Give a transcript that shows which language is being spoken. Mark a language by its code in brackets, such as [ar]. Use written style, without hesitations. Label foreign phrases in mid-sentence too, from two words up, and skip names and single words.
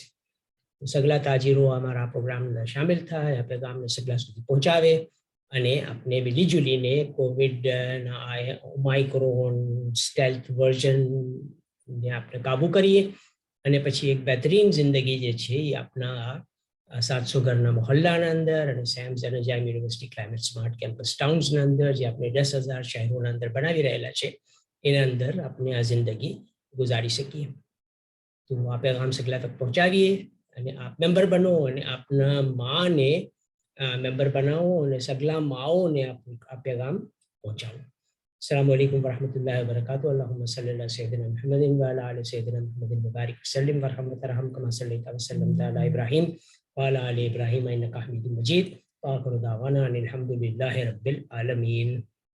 [gu] સગલા તાજીરો અમારા પ્રોગ્રામમાં શામિલ થાય, આ પેગામને સગલા સુધી પહોંચાવે અને આપણે મિલીજુલીને કોવિડના [en] Omicron stealth version [gu] આપણે કાબુ કરીએ, અને પછી એક બહેતરીન જિંદગી જે છે એ આપણા 700 ઘરના મહોલ્લાના અંદર અને SAMS અને GEM યુનિવર્સિટી [en] climate smart campus towns [gu] અંદર જે આપણે 10,000 શહેરોના અંદર બનાવી રહેલા છે એના અંદર આપણે આ જિંદગી ગુજારી શકીએ। તો આ પેગામ સગલા તક પહોંચાવીએ અને આપ મેમ્બર બનો અને આપના માને મેમ્બર બનાવો અને સગલા માઓને આ પેગામ પહોંચાવો। [ar] السلام عليكم ورحمة الله وبركاته. اللهم صل على سيدنا محمد وعلى آل سيدنا محمد وبارك وسلم ورحمة الله كما صليت وسلمت على إبراهيم وعلى آل إبراهيم إنك حميد مجيد. وآخر دعوانا أن الحمد لله رب العالمين.